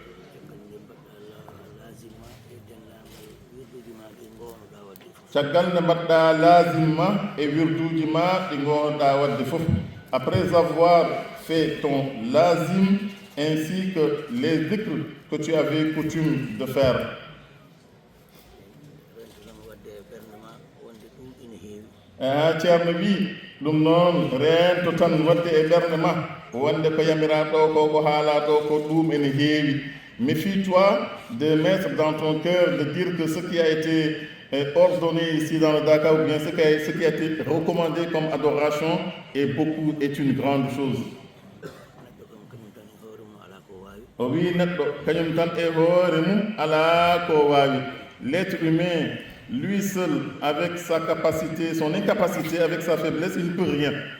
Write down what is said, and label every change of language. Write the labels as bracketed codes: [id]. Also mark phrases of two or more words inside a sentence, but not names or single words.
[fr] Après avoir fait ton lazim ainsi que les dhikrs que tu avais coutume de faire. [ff] Ceerno wi ɗum noon rento tan wadde e ɓernde ma wonde ko yamira ɗo ko haala ɗo ko ɗum ene heewi. [fr] Méfie-toi de mettre dans ton cœur de dire que ce qui a été ordonné ici dans le Dakar ou bien ce qui a été recommandé comme adoration est une grande chose. Oui, l'être humain, lui seul, avec sa capacité, son incapacité, avec sa faiblesse, il ne peut rien.